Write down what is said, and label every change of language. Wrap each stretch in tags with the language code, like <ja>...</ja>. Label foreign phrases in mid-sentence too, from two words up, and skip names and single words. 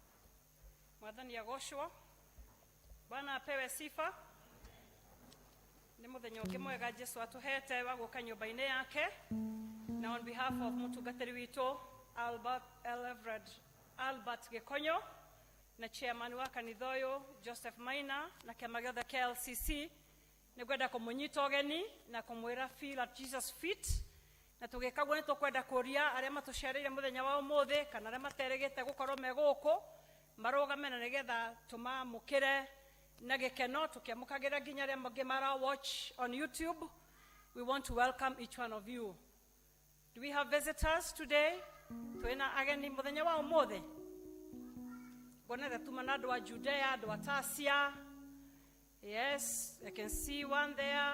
<ki>Mwathani agoshwo.</ki> <sw>Bwana apewe sifa.</sw> <ki>Nĩ mũthenya ũngĩ mwega Jesu atuhete wa gũka nyũmba-inĩ yake. Na</ki> <en>on behalf of</en> <ki>mũtungatĩri witũ Albert Gikonyo na chairman wa kanitha ũyũ Joseph Maina na kĩama gĩothe kĩa LCC nĩ ngwenda kũmũnyita ũgeni na kũmwĩra</ki> <en>feel at Jesus feet.</en> <ki>Na tũgĩkaguo nĩ tũkwenda kũria arĩa matũcereire mũthenya wa ũmũthĩ kana arĩa materĩgĩte gũkorwo me gũkũ marũgame na nĩgetha tũmamũkĩre na gĩkeno tũkĩamũkagĩra nginya arĩa mangĩ mara</ki> <en>watch on YouTube. We want to welcome each one of you. Do we have visitors today?</en> <ki>Twĩna ageni mũthenya wa ũmũthĩ. Ngwonete tuma na andũ a Judea, andũ a Tasia.</ki> <en>Yes, I can see one there.</en>